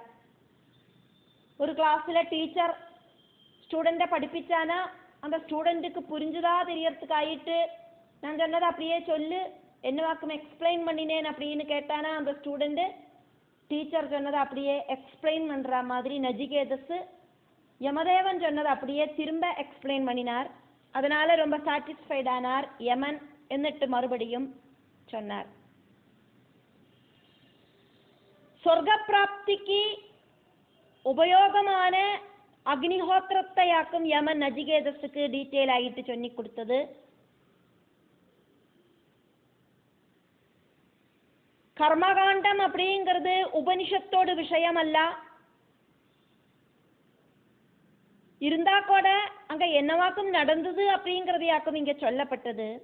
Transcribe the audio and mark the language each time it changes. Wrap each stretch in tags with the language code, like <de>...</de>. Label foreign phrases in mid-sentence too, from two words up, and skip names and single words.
<ta>ஒரு கிளாஸில் டீச்சர் ஸ்டூடெண்ட்டை படிப்பிச்சானா அந்த ஸ்டூடெண்ட்டுக்கு புரிஞ்சுதா தெரியறதுக்காயிட்டு நான் சொன்னதை அப்படியே சொல்லு என்னவாக்கும் எக்ஸ்பிளைன் பண்ணினேன் அப்படின்னு கேட்டானா அந்த ஸ்டூடெண்ட்டு டீச்சர் சொன்னதை அப்படியே எக்ஸ்பிளைன் பண்ணுற மாதிரி நஜிகேதஸ் யமதேவன் சொன்னதை அப்படியே திரும்ப எக்ஸ்பிளைன் பண்ணினார். அதனால ரொம்ப சாட்டிஸ்ஃபைடானார் யமன். എന്നിട്ട് மறுபடியும் சொன்னார்.</ta> <ml>സ്വർഗപ്രാപ്തിക്ക് ഉപയോഗമാണ് അഗ്നിഹോത്രത്തെയാക്കും യമൻ നചികേതസ്ക്ക് ഡീറ്റെയിൽ ആയിട്ട് ചൊല്ലിക്കൊടുത്തത്.</ml> <ta>கர்மகாண்டம் அப்படிங்கிறது உபனிஷத்தோடு விஷயமல்ல. இருந்தா கூட அங்க என்னவாக்கும் நடந்தது அப்படிங்கிறதையாக்கும் இங்க சொல்லப்பட்டது.</ta>